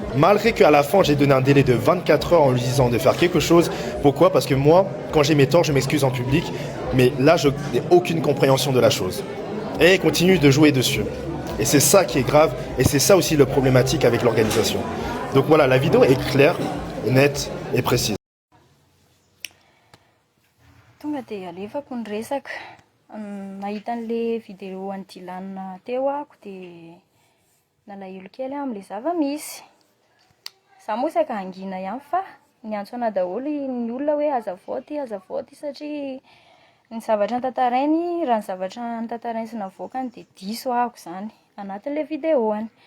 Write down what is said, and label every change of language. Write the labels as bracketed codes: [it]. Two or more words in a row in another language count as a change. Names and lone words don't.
[fr] Malgré qu'à la fin, j'ai donné un délai de 24 heures en lui disant de faire quelque chose. Pourquoi? Parce que moi, quand j'ai mes torts, je m'excuse en public. Mais là, je n'ai aucune compréhension de la chose. Et elle continue de jouer dessus. Et c'est ça qui est grave. Et c'est ça aussi le problématique avec l'organisation. Donc voilà, la vidéo est claire, nette et précise. [mg] Tonga dia alefako ny resaka nahita an'le vidéo an'ny Dylan teo ako dia nalahelo kely amin'le zava-misy. Za moa saika angina ihany fa niantso ana daholo ny olona hoe azavaody satria ny zavatra notantarainy raha ny zavatra notantarainy sy navoakany dia diso ahako zany anatin'le vidéoany.